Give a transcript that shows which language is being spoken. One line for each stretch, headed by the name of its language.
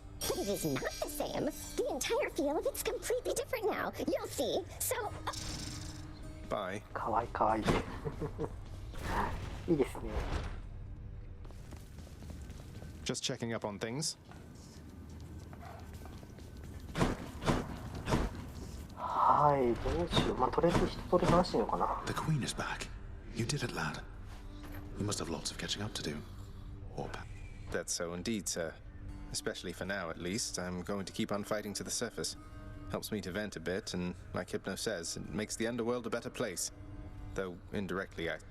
English: But it is not the same. The entire feel of it's completely different now. You'll see. So, Bye.
Japanese: かわいいかわいい。いいですね。
English: Just checking up on things.
Japanese: はい、どうしよう。まあ、とりあえず一通り話してみようかな。
English: The queen is back. You did it, lad. We must have lots of catching up to do. Or That's so indeed, sir. Especially for now, at least. I'm going to keep on fighting to the surface. Helps me to vent a bit, and like Hypno says, it makes the underworld a better place. Though, indirectly,